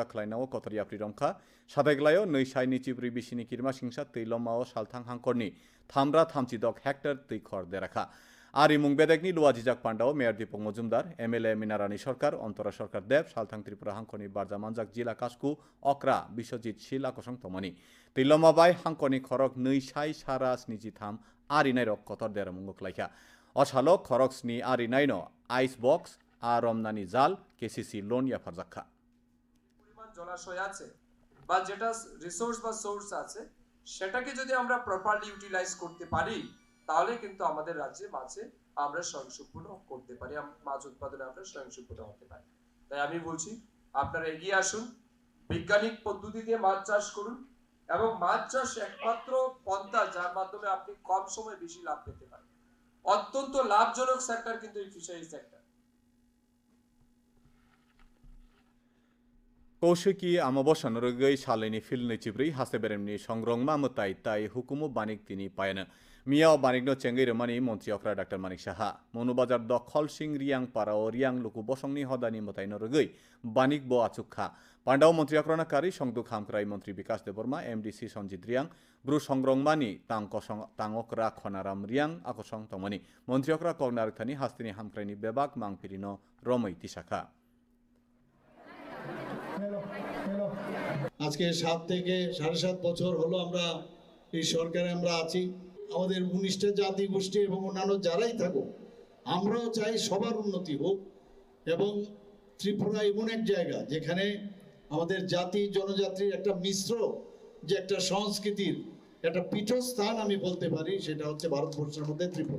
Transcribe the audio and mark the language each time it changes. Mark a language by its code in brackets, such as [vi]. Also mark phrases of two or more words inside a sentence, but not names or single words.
[trp] खलायनाव कथरिया प्रिरमखा सादायग्लायो नै साइनि चिब्रि बिसिनि किरिमा सिंसा तैलमाव सालथां हांखरनि थामरा थामचि दग हेक्टर तैखर देराखा आरिमुं बेदेगनि लुवाजिजाक पाण्डाव मेयर दीपक मजुमदार एमएलए मिनारानी सरकार अंतरा सरकार देव सालथां त्रिपुरा हांखरनि बारजामानजाक जिला कास्कु अक्रा बिश्वजित शिला कसं तमनि तैलमाबाय हांखरनि खरक नै साइ सारा 73 आरिनाय रक कतर देरामुंग खलायखा असालो खरक स्नि आरिनायनो [en] ice box [trp] आरमनानी জাল কেসিসি লোন ইয়াফারজাখা [bn] পরিমাণ জলাশয় আছে বা যেটা রিসোর্স বা সোর্স আছে সেটাকে যদি আমরা [en] properly utilize [bn] করতে পারি তাহলে কিন্তু আমাদের রাজ্যে মাছে আমরা স্বয়ংসম্পূর্ণ করতে পারি, মাছ উৎপাদনে আমরা স্বয়ংসম্পূর্ণ হতে পারি। তাই আমি বলছি আপনারা এগিয়ে আসুন, বৈজ্ঞানিক পদ্ধতিতে মাছ চাষ করুন, এবং মাছ চাষ একমাত্র পন্থা যার মাধ্যমে আপনি কম সময়ে বেশি লাভ পেতে পারেন। অত্যন্ত লাভজনক সেক্টর কিন্তু এই [en] fishery sector. [trp] কৌশিকী আমাবস্যা নরগৈ সালেনি ফিলनै চিब्रै हासे बेरेमनि संग्रंमा मताय ताय हुकुमु बानिक तिनि पायन मियाव बानिकनो चेंगै रमानि मन्त्री अख्रा डाक्टर मानिक साहा मनुबाजार दखल सिं रियां पाराव रियां लुकु बसंनि हदानि मताय नरगै बानिक ब आचुखा पांडाव मन्त्री अख्राना कारी संदु खामक्राय मन्त्री विकास देबर्मा एमडीसी सञ्जित रियां ब्रु संग्रंमानि तांगकरा खनाराम रियां आकसं तमनि मन्त्री अख्रा कगनारथानि हास्तिनि हामक्रायनि बेबाक मांफिरिनो रमै तिसाखा [bn] আজকে 7 থেকে 7.5 বছর হলো আমরা এই সরকারে আমরা আছি। আমাদের 19টা জাতি গোষ্ঠী এবং অন্যান্য যারাই থাকুক, আমরাও চাই সবার উন্নতি হোক, এবং ত্রিপুরা এমন এক জায়গা যেখানে আমাদের জাতি জনজাতির একটা মিশ্র যে একটা সংস্কৃতির একটা পীঠস্থান আমি বলতে পারি, সেটা হচ্ছে ভারতবর্ষের মধ্যে ত্রিপুরা।